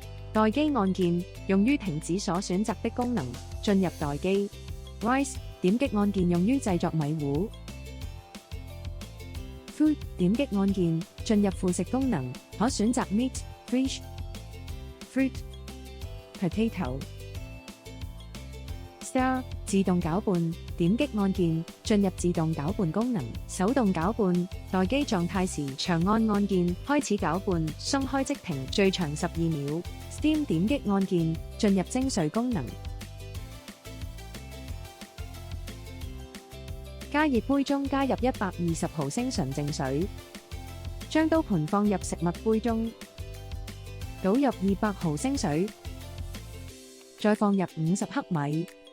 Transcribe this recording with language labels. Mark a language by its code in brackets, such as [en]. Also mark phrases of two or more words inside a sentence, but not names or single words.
[zh] 待機按鍵用於停止所選擇的功能，進入待機。Rice 點擊按鍵用於製作米糊。Food 點擊按鍵進入副食功能，可選擇 [en] meat、fish、fruit、potato。 [zh] Stir 自動攪拌，點擊按鍵進入自動攪拌功能，手動攪拌。待機狀態時長按按鍵開始攪拌，鬆開即停，最長12秒。Steam 點擊按鍵進入蒸水功能。加熱杯中加入120毫升純淨水，將刀盤放入食物杯中，倒入200毫升水，再放入50克米。